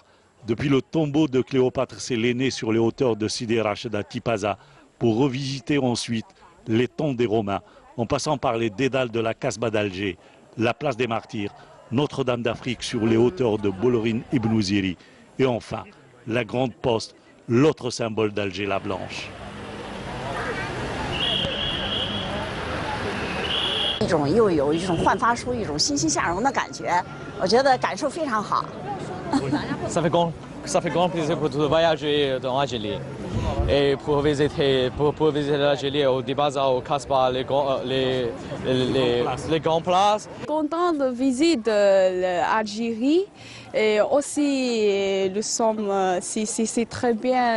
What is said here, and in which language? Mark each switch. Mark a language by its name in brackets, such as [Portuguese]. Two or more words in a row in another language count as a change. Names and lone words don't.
[French] Depuis le tombeau de Cléopâtre Sélénée sur les hauteurs de Sidi Rachid à Tipaza, pour revisiter ensuite les tombes des Romains, en passant par les dédales de la Casbah d'Alger, la place des Martyrs, Notre-Dame d'Afrique sur les hauteurs de Bolorin Ibn Ziri, et enfin la Grande Poste, l'autre symbole d'Alger, la Blanche. [Chinese] 又有一种焕发出一种欣欣向荣的感觉，我觉得感受非常好。 [French] Ça fait grand plaisir pour tout voyager dans l'Algérie et pour visiter l'Algérie au Tipaza, au Casbah, les grandes places. Content de visiter l'Algérie et aussi c'est très bien.